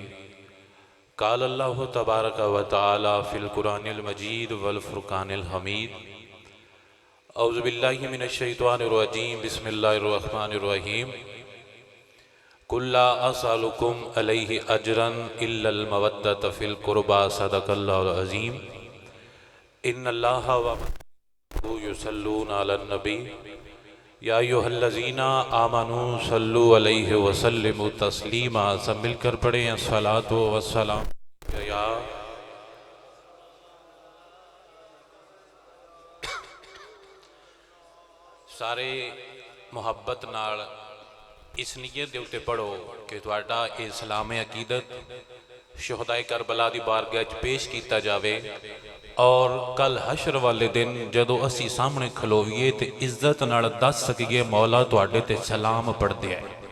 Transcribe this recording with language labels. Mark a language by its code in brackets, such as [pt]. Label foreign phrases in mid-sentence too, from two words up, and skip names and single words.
[ar] قال الله تبارك وتعالى في القرآن المجيد والفرقان الحميد. أعوذ بالله من الشيطان الرجيم بسم الله الرحمن الرحيم. قل لا أسألكم عليه أجرا إلا المودة في القربى صدق الله العظيم. إن الله وملائكته يصلون على النبي يا أيها الذين آمنوا صلوا عليه وسلموا تسليما. [hi] सब मिलकर पढ़ें [ar] الصلاة والسلام [pa] ਯਾ ਸਾਰੇ ਮੁਹੱਬਤ ਨਾਲ ਇਸ ਨੀਯਤ ਦੇ ਉੱਤੇ ਪੜ੍ਹੋ ਕਿ ਤੁਹਾਡਾ ਇਸਲਾਮ ਅਕੀਦਤ ਸ਼ੁਹਦਾਏ ਕਰਬਲਾ ਦੀ ਬਾਰਗਾਹ ਚ ਪੇਸ਼ ਕੀਆ ਜਾਏ ਔਰ ਕੱਲ੍ਹ ਹਸ਼ਰ ਵਾਲੇ ਦਿਨ ਜਦੋਂ ਅਸੀਂ ਸਾਹਮਣੇ ਖਲੋਵੀਏ ਤਾਂ ਇੱਜ਼ਤ ਨਾਲ ਦੱਸ ਸਕੀਏ ਮੌਲਾ ਤੁਹਾਡੇ ਤੇ ਸਲਾਮ ਪੜ੍ਹਦੇ ਹੈ।